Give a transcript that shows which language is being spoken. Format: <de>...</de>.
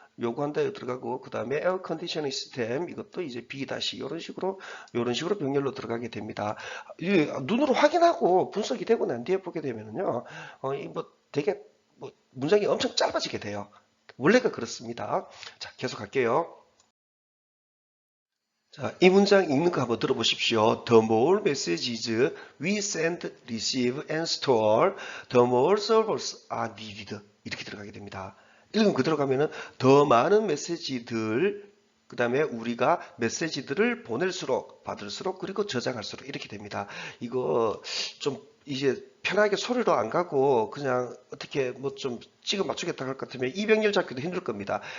<ko>요구한다 들어가고 그 다음에 에어 컨디셔닝 시스템 이것도 이제 B 다시 이런 식으로 병렬로 들어가게 됩니다. 눈으로 확인하고 분석이 되고 난 뒤에 보게 되면은요, 뭐 되게 뭐 문장이 엄청 짧아지게 돼요. 원래가 그렇습니다. 자, 계속 할게요. 자, 이 문장 읽는 거 한번 들어보십시오.</ko> <en>The more messages we send, receive, and store, the more servers are needed.</en> <ko>이렇게 들어가게 됩니다. 읽으면 그대로 가면은 더 많은 메시지들, 그 다음에 우리가 메시지들을 보낼수록, 받을수록, 그리고 저장할수록 이렇게 됩니다. 이거 좀 이제 편하게 소리로 안 가고 그냥 어떻게 뭐 좀 찍어 맞추겠다 할 것 같으면 이 병렬 잡기도 힘들 겁니다.</ko>